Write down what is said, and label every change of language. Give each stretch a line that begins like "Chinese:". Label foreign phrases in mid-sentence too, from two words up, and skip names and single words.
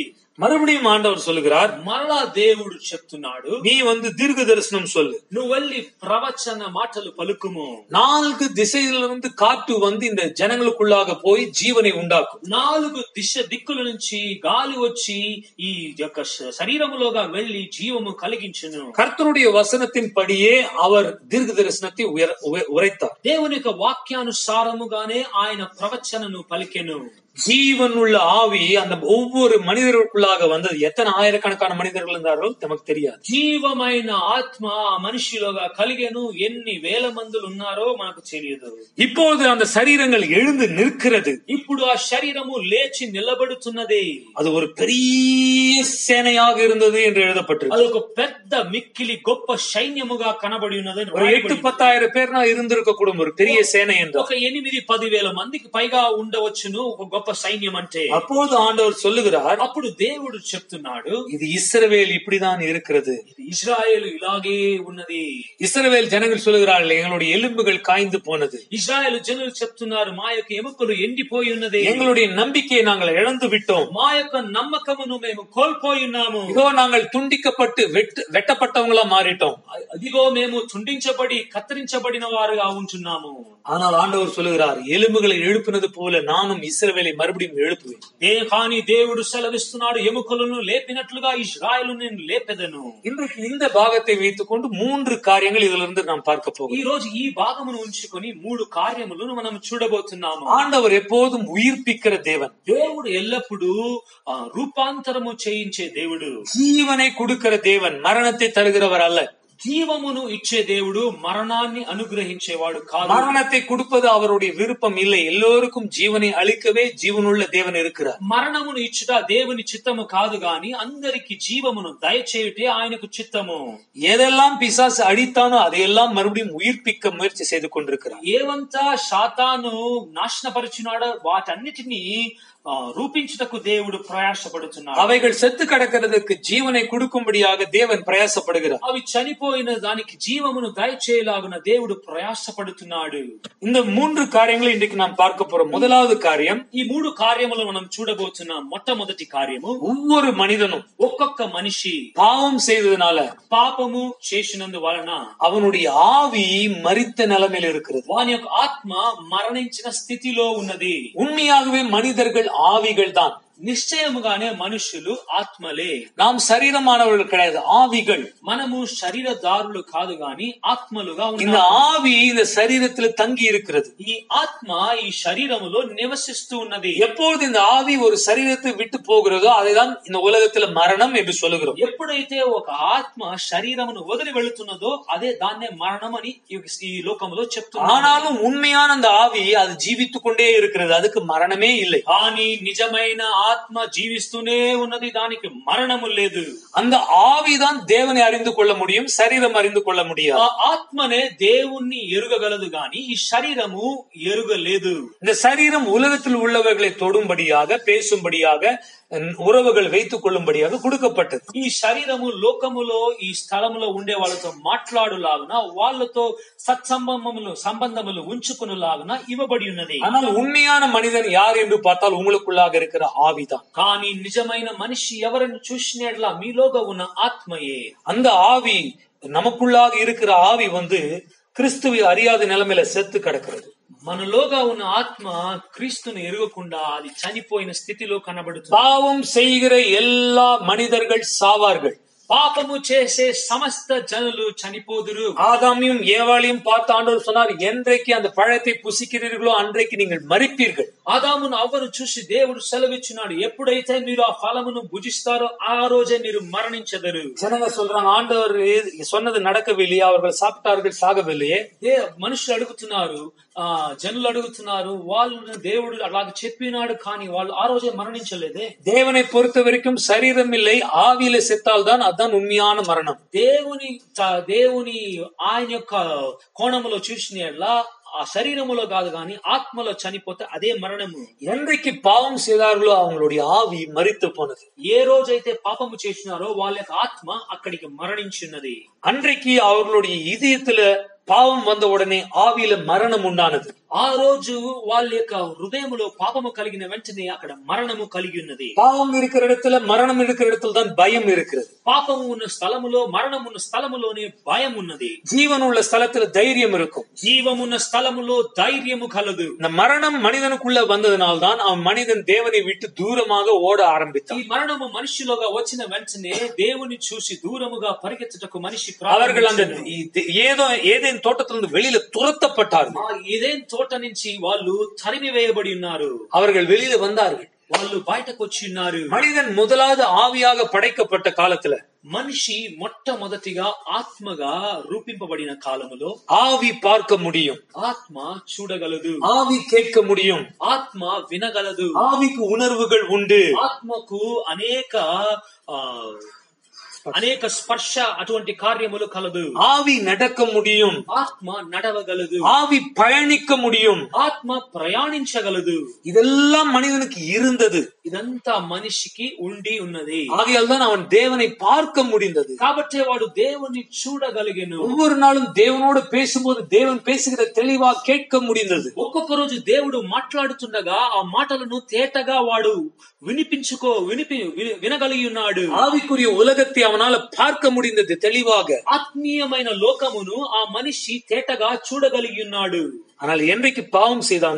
Tamil: மறுபடியும் ஆண்டவர் சொல்லுகிறார்,
Telugu: మరలా దేవుడు చెప్తున్నాడు,
Tamil: நீ வந்து தீர்க்க தரிசனம் சொல்லு,
Telugu: నువ్వు వెళ్ళి ప్రవచన మాటలు పలుకుము.
Tamil: 4 திசையிலிருந்து காற்று வந்து இந்த ஜனங்களுக்குள்ளாக போய் ஜீவனை உண்டாக்கும்.
Telugu: 4 దిక్కుల నుంచి గాలి వచ్చి ఈ యొక్క శరీరములోగా వెళ్లి జీవము కలిగించును.
Tamil: கர்த்தருடைய வசனத்தின் படியே அவர் தீர்க்க தரிசனத்தை உரைத்தார்.
Telugu: దేవుని యొక్క వాక్యానుసారముగానే ఆయన ప్రవచనను పలికెను.
Tamil: ஜீவன் உள்ள ஆவி அந்த ஒவ்வொரு மனிதர்களுக்குள்ளாக வந்தது. எத்தனை ஆயிரக்கணக்கான மனிதர்கள் இருந்தார்கள் நமக்கு தெரியாது.
Telugu: జీవమైన ఆత్మ ఆ మనిషిలోగా కలిగెను. ఎన్ని వేల మందులు ఉన్నారో మనకు తెలియదు.
Tamil: இப்போது அந்த சரீரங்கள் எழுந்து நிற்கிறது.
Telugu: ఇప్పుడు ఆ శరీరము లేచి నిలబడుతున్నది.
Tamil: அது ஒரு பெரிய சேனையாக இருந்தது என்று எழுதப்பட்டிருக்கு.
Telugu: అది ఒక పెద్ద మిక్కిలి గొప్ప సైన్యముగా కనబడి ఉన్నది.
Tamil: ஒரு 8-10,000 பேர்னா இருந்திருக்க கூடும் ஒரு பெரிய சேனை என்று.
Telugu: ఒక 8-10 వేల మందికి పైగా ఉండవచ్చును. ఒక గొప్ప గొప్ప సైన్యం అంటే.
Tamil: அப்போது ஆண்டவர் சொல்லுகிறார்,
Telugu: అప్పుడు దేవుడు చెప్తున్నాడు,
Tamil: இது இஸ்ரவேல் இப்படிதான் இருக்கிறது.
Telugu: ఇశ్రాయేలు ఇలాగే ఉన్నది.
Tamil: இஸ்ரவேல் ஜனங்கள் சொல்லுகிறார்கள், எங்களுடைய எலும்புகள் காய்ந்து போனது.
Telugu: ఇశ్రాయేలు జనులు చెప్తున్నారు, మా యొక్క ఎముకలు ఎండిపోయి ఉన్నది.
Tamil: எங்களுடைய நம்பிக்கையை நாங்கள் இழந்து விட்டோம்.
Telugu: మా యొక్క నమ్మకమును మేము కోల్పోయి ఉన్నాము.
Tamil: இதோ நாங்கள் துண்டிக்கப்பட்டு வெட்டப்பட்டவங்களா மாறிட்டோம்.
Telugu: అదిగో మేము తుండించబడి కత్తిరించబడిన వారుగా ఉంటున్నాము.
Tamil: ஆனால் ஆண்டவர் சொல்லுகிறார், எலும்புகளை எழுப்பினது போல நானும் இஸ்ரவேலை மறுபடியும் எழுப்புவேன்.
Telugu: కానీ దేవుడు సెలవిస్తున్నాడు, ఎముకలను లేపినట్లుగా ఇశ్రాయేలు నేను లేపెదను.
Tamil: இன்றைக்கு இந்த பாகத்தை வைத்துக் கொண்டு 3 காரியங்கள் இதுல இருந்து நாம் பார்க்க போகிறோம்.
Telugu: ఈ రోజు ఈ భాగమును ఉంచుకొని 3 కార్యములను మనం చూడబోతున్నాము.
Tamil: ஆண்டவர் எப்போதும் உயிர்ப்பிக்கிற தேவன்.
Telugu: దేవుడు ఎల్లప్పుడూ రూపాంతరము చేయించే దేవుడు.
Tamil: ஜீவனை கொடுக்கிற தேவன், மரணத்தை தருகிறவர் அல்ல.
Telugu: జీవమును ఇచ్చే దేవుడు, మరణాన్ని అనుగ్రహించేవాడు కాదు.
Tamil: மரணத்தை கொடுப்பது அவருடைய விருப்பம் இல்லை. எல்லோருக்கும் ஜீவனை அளிக்கவே ஜீவனுள்ள தேவன் இருக்கிறார்.
Telugu: మరణమును ఇచ్చుట దేవుని చిత్తము కాదు గాని అందరికి జీవమును దయచేయుటే ఆయనకు చిత్తము.
Tamil: எதெல்லாம் பிசாசு அடித்தானோ அதையெல்லாம் மறுபடியும் உயிர்ப்பிக்க முயற்சி செய்து கொண்டிருக்கிறார்.
Telugu: ఏవంతా శాతాను నాశనపరిచినాడో వాటన్నిటినీ రూపించుటకు దేవుడు ప్రయాసపడుతున్నాడు.
Tamil: அவைகள் செத்து கிடக்கிறதுக்கு ஜீவனை கொடுக்கும்படியாக தேவன் பிரயாசப்படுகிறார்.
Telugu: అవి చనిపోయిన దానికి జీవమును దయచేయలాగున దేవుడు ప్రయాసపడుతున్నాడు.
Tamil: இந்த 3 காரியங்களை இன்றைக்கு நாம் பார்க்க போறோம். முதலாவது காரியம்,
Telugu: ఈ 3 కార్యములు మనం చూడబోతున్నాం. మొట్టమొదటి కార్యము,
Tamil: ஒவ்வொரு மனிதனும்
Telugu: ఒక్కొక్క మనిషి
Tamil: பாவம் செய்ததுனால
Telugu: పాపము చేసినందు వలన
Tamil: அவனுடைய ஆவி மரித்த நிலைமையில் இருக்கிறது.
Telugu: వాని యొక్క ఆత్మ మరణించిన స్థితిలో ఉన్నది.
Tamil: உண்மையாகவே மனிதர்கள் ஆவிகள் தான்.
Telugu: నిశ్చయముగానే మనుషులు ఆత్మలే.
Tamil: நாம் சரீரமானவர்கள் கிடையாது, ஆவிகள்.
Telugu: మనము శరీరదారులు కాదు గాని ఆత్మలుగా
Tamil: இந்த
Telugu: ఉన్నాము.
Tamil: ஆவி இந்த சரீரத்தில் தங்கி இருக்கிறது.
Telugu: ఈ ఆత్మ ఈ శరీరములో నివసిస్తూ ఉన్నది.
Tamil: எப்பொழுது இந்த ஆவி ஒரு சரீரத்தை விட்டு போகிறதோ அதைதான் இந்த உலகத்தில் மரணம் என்று சொல்லுகிறோம்.
Telugu: ఎప్పుడైతే ఒక ఆత్మ శరీరమును వదిలి వెళుతున్నదో అదే దాన్నే మరణం అని ఈ లోకంలో చెప్తున్నారు.
Tamil: ஆனாலும் உண்மையான அந்த ஆவி அது ஜீவித்துக் கொண்டே இருக்கிறது, அதுக்கு மரணமே இல்லை.
Telugu: కానీ నిజమైన ఆత్మ జీవిస్తూనే ఉన్నది, దానికి మరణము లేదు.
Tamil: அந்த ஆவிதான் தேவனை அறிந்து கொள்ள முடியும், சரீரம் அறிந்து கொள்ள முடியாது.
Telugu: ఆ ఆత్మనే దేవుణ్ణి ఎరుగగలదు గాని ఈ శరీరము ఎరుగలేదు.
Tamil: இந்த சரீரம் உலகத்தில் உள்ளவர்களை தொடும்படியாக, பேசும்படியாக, உறவுகள் வைத்துக் கொள்ளும்படியாக கொடுக்கப்பட்டது.
Telugu: ఈ శరీరము లోకములో ఈ స్థలములో ఉండే వాళ్ళతో మాట్లాడులాగున, వాళ్ళతో సంబంధములు ఉంచుకునేలాగున ఇవ్వబడి ఉన్నది.
Tamil: ஆனால் உண்மையான மனிதன் யார் என்று பார்த்தால் உங்களுக்குள்ளாக இருக்கிற ஆவிதான்.
Telugu: కానీ నిజమైన మనిషి ఎవరిని చూసినట్లా మీలోగా ఉన్న ఆత్మయే.
Tamil: அந்த ஆவி, நமக்குள்ளாக இருக்கிற ஆவி கிறிஸ்துவை அறியாத நிலைமையில செத்து கிடக்கிறது.
Telugu: మనలోగా ఉన్న ఆత్మ క్రీస్తును ఎరుగకుండా అది చనిపోయిన స్థితిలో కనబడుతుంది.
Tamil: பாவம் செய்கிற எல்லா மனிதர்கள் சாவார்கள்.
Telugu: పాపము చేసే సమస్త జనులు చనిపోదురు.
Tamil: ஆதாமையும் ஏவாளையும் பார்த்து ஆண்டவர் சொன்னார், என்றைக்கு அந்த பழத்தை புசிக்கிறீர்களோ அன்றைக்கு நீங்கள் மரிப்பீர்கள்.
Telugu: ఆదామును అవ్వను చూసి దేవుడు సెలవిచ్చినాడు, ఎప్పుడైతే మీరు ఆ ఫలమును భుజిస్తారో ఆ రోజే మీరు మరణించెదరు.
Tamil: ஜனங்க சொல்றாங்க, ஆண்டவர் சொன்னது நடக்கவில்லையே, அவர்கள் சாப்பிட்டார்கள் சாகவில்லையே.
Telugu: మనుషులు అడుగుతున్నారు, జనులు అడుగుతున్నారు, వాళ్ళు దేవుడు అలాగే చెప్పినాడు కానీ వాళ్ళు ఆ రోజే మరణించలేదే.
Tamil: தேவனை பொறுத்த வரைக்கும் சரீரம் இல்லை, ஆவியில செத்தால் தான் அதான் உண்மையான மரணம்.
Telugu: దేవుని ఆయన యొక్క కోణములో చూసినట్లా ఆ శరీరములో కాదు గాని ఆత్మలో చనిపోతే అదే మరణము.
Tamil: என்றைக்கு பாவம் செய்தார்களோ அவங்களுடைய ஆவி மரித்து போனது.
Telugu: ఏ రోజైతే పాపము చేసినారో వాళ్ళ యొక్క ఆత్మ అక్కడికి మరణించున్నది.
Tamil: அன்றைக்கு அவர்களுடைய இதயத்துல பாவம் வந்த உடனே ஆவியில மரணம் உண்டானது.
Telugu: ఆ రోజు వాళ్ళ యొక్క హృదయములో పాపము కలిగిన వెంటనే అక్కడ మరణము కలిగి ఉన్నది.
Tamil: பாவம் இருக்கிற இடத்துல, மரணம் இருக்கிற இடத்துல தான் பயம் இருக்கிறது.
Telugu: పాపము ఉన్న స్థలములో, మరణం ఉన్న స్థలములోనే భయం ఉన్నది.
Tamil: ஜீவன் உள்ள ஸ்தலத்துல தைரியம் இருக்கும்.
Telugu: జీవమున్న స్థలములో ధైర్యము కలదు.
Tamil: இந்த மரணம் மனிதனுக்குள்ள வந்ததனால்தான் அவன் மனிதன் தேவனை விட்டு தூரமாக ஓட ஆரம்பித்தான்.
Telugu: ఈ మరణము మనిషిలోగా వచ్చిన వెంటనే దేవుని చూసి దూరముగా పరిగెత్తుటకు మనిషి
Tamil: அவர்கள் அந்த ஏதேன் தோட்டத்திலிருந்து வெளியில துரத்தப்பட்டார்கள்.
Telugu: ఏదేన్ తోట నుంచి వాళ్ళు తరిమి వేయబడి ఉన్నారు.
Tamil: அவர்கள் வெளியில வந்தார்கள்,
Telugu: వాళ్ళు బయటకు వచ్చి ఉన్నారు.
Tamil: மனிதன் முதலாவது ஆவியாக படைக்கப்பட்ட காலத்துல
Telugu: మనిషి మొట్టమొదటిగా ఆత్మగా రూపింపబడిన కాలములో
Tamil: ஆவி பார்க்க முடியும்,
Telugu: ఆత్మ చూడగలదు,
Tamil: ஆவி கேட்க முடியும்,
Telugu: ఆత్మ వినగలదు,
Tamil: ஆவிக்கு உணர்வுகள் உண்டு,
Telugu: ఆత్మకు అనేక అనేక స్పర్శ అటువంటి కార్యములు కలదు.
Tamil: ஆவி நடக்க முடியும்,
Telugu: ఆత్మ నడవగలదు,
Tamil: ஆவி பயணிக்க முடியும்.
Telugu: ఆత్మ ప్రయాణించగలదు.
Tamil: இதெல்லாம் மனிதனுக்கு இருந்தது.
Telugu: ఇదంతా మనిషికి ఉండి ఉన్నది.
Tamil: ஆகையால் தான் அவன் தேவனை பார்க்க முடிந்தது.
Telugu: కాబట్టి వాడు దేవుని చూడగలిగెను.
Tamil: ஒவ்வொரு நாளும் தேவனோடு பேசும்போது தேவன் பேசுகிற தெளிவா கேட்க முடிந்தது.
Telugu: ఒక్కొక్క రోజు దేవుడు మాట్లాడుతుండగా ఆ మాటలను తేటగా వాడు వినగలిగి ఉన్నాడు.
Tamil: ஆவிக்குரிய உலகத்தை அவனால பார்க்க முடிந்தது தெளிவாக.
Telugu: ఆత్మీయమైన లోకమును ఆ మనిషి తేటగా చూడగలిగి ఉన్నాడు.
Tamil: ஆனால் என்றைக்கு பாவம் செய்தானோ,